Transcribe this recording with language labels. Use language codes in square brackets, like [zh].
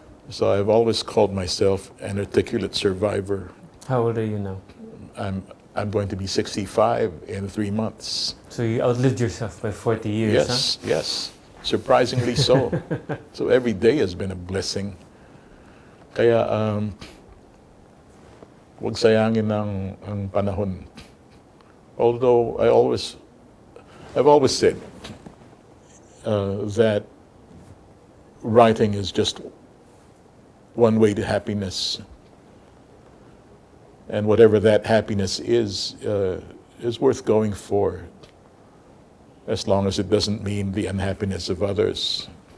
[en] So I've always called myself an articulate survivor. How old are you now? I'm going to be 65 in 3 months. So you outlived yourself by 40 years, Yes, yes. Surprisingly so. So every day has been a blessing. [tl] Kaya huwag sayangin ang panahon. [en] Although I've always said that writing is just one way to happiness. And whatever that happiness is worth going for, as long as it doesn't mean the unhappiness of others.